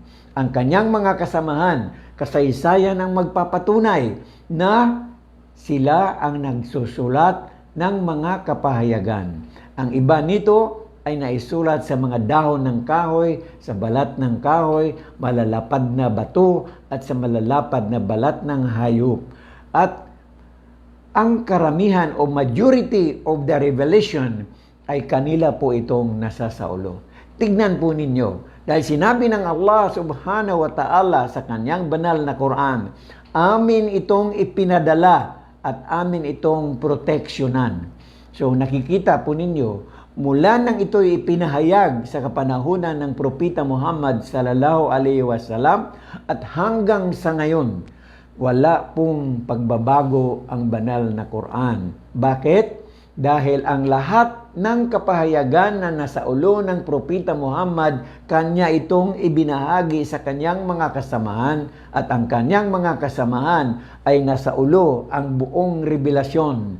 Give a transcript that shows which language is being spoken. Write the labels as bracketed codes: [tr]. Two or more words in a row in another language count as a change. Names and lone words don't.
[tl] Ang kanyang mga kasamahan, kasaysayan ang magpapatunay na sila ang nagsusulat ng mga kapahayagan. Ang iba nito ay naisulat sa mga dahon ng kahoy, sa balat ng kahoy, malalapad na bato, at sa malalapad na balat ng hayop. At ang karamihan o [en] majority of the revelation [tl] ay kanila po itong nasasaulo. Tignan po ninyo, dahil sinabi ng Allah [ar] سبحانه وتعالى [tl] sa kanyang banal na Quran, amin itong ipinadala at amin itong proteksyonan. So nakikita po ninyo, mula nang ito'y ipinahayag sa kapanahunan ng Propeta Muhammad [ar] صلى الله عليه وسلم [tl] at hanggang sa ngayon, wala pong pagbabago ang banal na Quran. Bakit? Dahil ang lahat ng kapahayagan na nasa ulo ng Propeta Muhammad, kanya itong ibinahagi sa kanyang mga kasamahan, at ang kanyang mga kasamahan ay nasa ulo ang buong revelasyon.